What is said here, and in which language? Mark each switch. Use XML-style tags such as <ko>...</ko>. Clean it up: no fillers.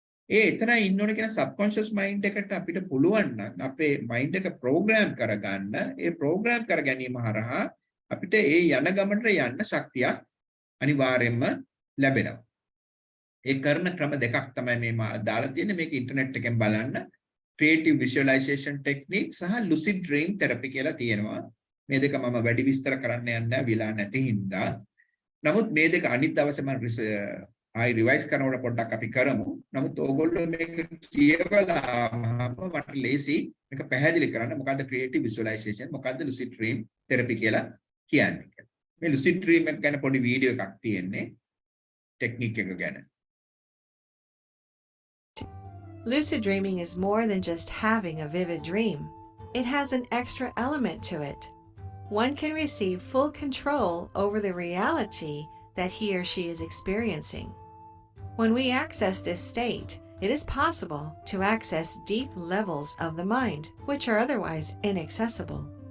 <si>ඒ එතනයි ඉන්න ඕනේ කියන සබ්කොන්ෂස් මයින්ඩ් එකට අපිට පුළුවන් නම් අපේ මයින්ඩ් එක ප්‍රෝග්‍රෑම් කරගන්න. ඒ ප්‍රෝග්‍රෑම් කර ගැනීම හරහා අපිට ඒ යන ගමනට යන්න ශක්තියක් අනිවාර්යයෙන්ම ලැබෙනවා. ඒ කරන ක්‍රම දෙකක් තමයි මේ දාලා තියෙන්නේ. මේක ඉන්ටර්නෙට් එකෙන් බලන්න. creative visualization technique සහ lucid dream therapy කියලා තියෙනවා. මේ දෙක මම වැඩි විස්තර කරන්න යන්නේ විලා නැති හින්දා. නමුත් මේ දෙක අනිත් දවසේ මම ආයි රිවයිස් කරනකොට පොඩ්ඩක් අපි කරමු. නමුත් ඕගොල්ලෝ මේක කියවලාම මට ලේසි මේක පැහැදිලි කරන්න මොකද්ද creative visualization මොකද්ද lucid dream therapy කියලා කියන්නේ. මේ lucid dream එක ගැන පොඩි වීඩියෝ එකක් තියෙන්නේ ටෙක්නික් එක ගැන.</si> <en>Lucid dreaming is more than just having a vivid dream. It has an extra element to it. One can receive full control over the reality that he or she is experiencing. When we access this state, it is possible to access deep levels of the mind, which are otherwise inaccessible.</en>